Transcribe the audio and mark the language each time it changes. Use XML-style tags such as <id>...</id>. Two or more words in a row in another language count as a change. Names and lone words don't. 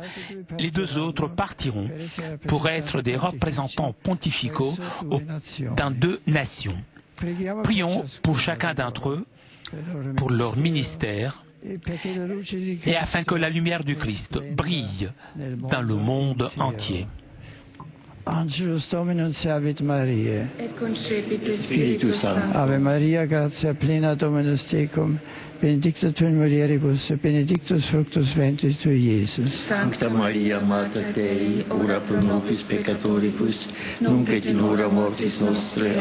<fr>Les 2 autres partiront pour être des représentants pontificaux dans 2 nations. Prions pour chacun d'entre eux, pour leur ministère, et afin que la lumière du Christ brille dans le monde entier.</fr> <la>Angelus Dominus Savit Mariae. Et concepit Spiritus Sancto. Ave Maria, gratia plena Dominus tecum, benedicta tu in mulieribus, et benedictus fructus ventris tui, Iesus. Sancta Maria, Mater Dei, ora pro nobis peccatoribus, nunc et in hora mortis nostre.</la>